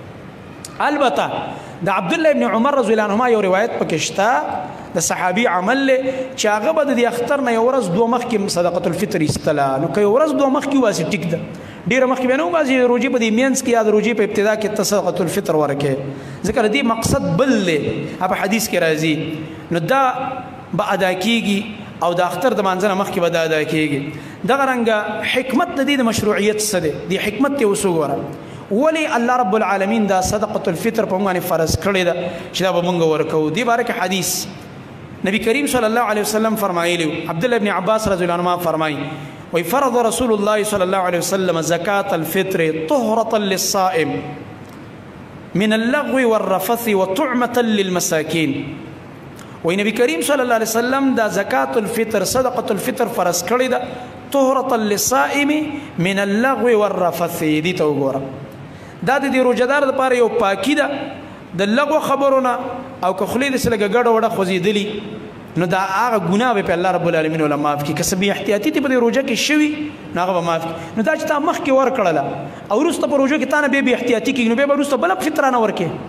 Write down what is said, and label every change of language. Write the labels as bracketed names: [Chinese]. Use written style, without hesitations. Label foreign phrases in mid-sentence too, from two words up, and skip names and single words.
[Pashto] البته د عبدالله ابن عمر [Arabic] رضی الله عنهما [Pashto] یو روایت پکې شته د صحابي عمل له چې هغه به د اختر نه یو ورځ دوه مخکې [Arabic] صدقة الفطر [Pashto] ایستله نو که یو ورځ دوه مخکې واسي ټیک ده ډېره مخکې به نه وباسي روژې په دې مینځ کې یا د روژې په ابتدا کې ته [Arabic] صدقة الفطر [Pashto] ورکړې ځکه د دې مقصد بل دی په حدیث کې راځي نو دا به ادا کېږي او د اختر د مانځه نه مخکې به دا ادا کېږي دغه رنګه حکمت د دې د مشروعیت څه دی دې حکمت ته اوس وګوره ولې [Arabic] الله رب العالمین [Pashto] دا [Arabic] صدقة الفطر [Pashto] په موږ باندې فرض کړې ده چې دا به موږ ورکوو دې باره کې حدیث نبی کریم [Arabic] صلی الله علیه وسلم [Pashto] فرمایلی عبدالله ابن عباس [Arabic] رضی الله عنهما [Pashto] فرمایي [Arabic] وفرض رسول الله صلى الله عليه وسلم زكاة الفطر طهرة للصائم من اللغو والرفث وطعمة للمساكين ونبي كريم صلى الله عليه وسلم [Pashto] دا [Arabic] زكاة الفطر صدقة الفطر [Pashto] فرض کړی ده [Arabic] طهرة للصائم من اللغو والرفث [Pashto] دي ته وګوره دا د روزدار لپاره یو پاکی ده د لغو خبرونه او که خولې داسې لږه ګډه وډه خوځېدلي نو دا هغه ګناه به په [Arabic] الله رب العالمین [Pashto] ولا معاف کړي. که څه بې احتیاطي دې په دې روژه کې شوي نو هغه به معاف کړي. نو دا چې تا مخکې ورکړله او وروسته په روژه کې تا نه بیا بې احتیاطي کېږي نو بیا به وروسته بله فطرانه ورکړې.